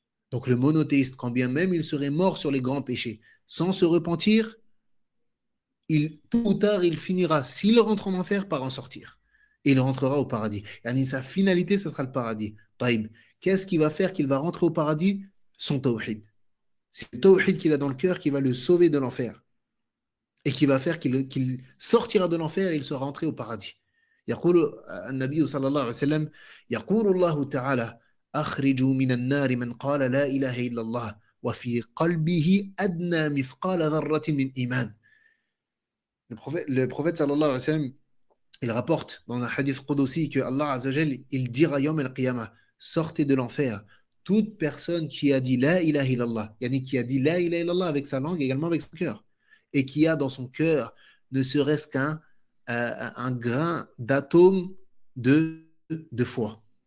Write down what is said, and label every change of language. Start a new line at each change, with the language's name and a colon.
French: Donc le monothéiste, quand bien même il serait mort sur les grands péchés, sans se repentir, tôt ou tard, il finira, s'il rentre en enfer, par en sortir. Et il rentrera au paradis. Et sa finalité, ce sera le paradis. Taïb. Qu'est-ce qui va faire qu'il va rentrer au paradis? Son tawhid. C'est le tawhid qu'il a dans le cœur qui va le sauver de l'enfer. Et qui va faire qu'il sortira de l'enfer et il sera rentré au paradis.
Arabic: يقول النبي صلى الله عليه وسلم يقول الله تعالى أخرجوا من النار من قال لا إله إلا الله وفي قلبه أدنى مثقال ذرة من إيمان.
French: Le prophète sallallahu alayhi wa sallam, il rapporte dans un hadith qudsi que Allah azza jal, il dira yawm al-qiyamah, sortez de l'enfer toute personne qui a dit la ilaha illallah, yani qui a dit la ilaha illallah avec sa langue également avec son cœur, et qui a dans son cœur ne serait-ce qu'un un grain d'atome de foi.